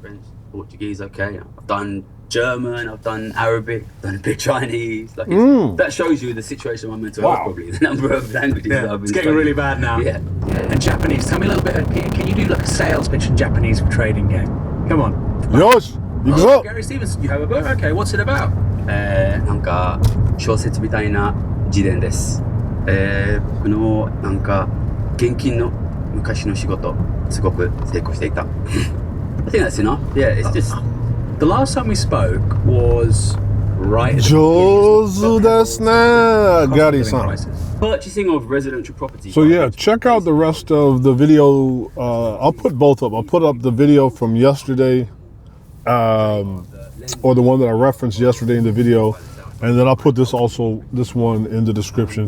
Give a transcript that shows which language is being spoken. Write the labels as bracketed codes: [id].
[en] French, Portuguese, okay. I've done German, I've done Arabic, I've done a bit Chinese. Like that shows you the situation of my mental health, probably. The number of languages that I've been it's getting studying. really bad now. Yeah. And Japanese, tell me a little bit, can you do like a sales pitch in Japanese for trading game? Come on. Yosh, you Oh, go. Gary Stevenson, you have a book? Okay, what's it about? [ja] なんか小説みたいな自伝です。僕のなんか現金の昔の仕事すごく成功していた。 [en] I think that's enough. Yeah, it's just The last time we spoke was right at the [ja] Jozu desu ne, Gary-san. [en] purchasing of residential property. So yeah, check out the rest of the video. I'll put both up. I'll put up the video from yesterday, or the one that I referenced yesterday in the video, and then I'll put this one in the description.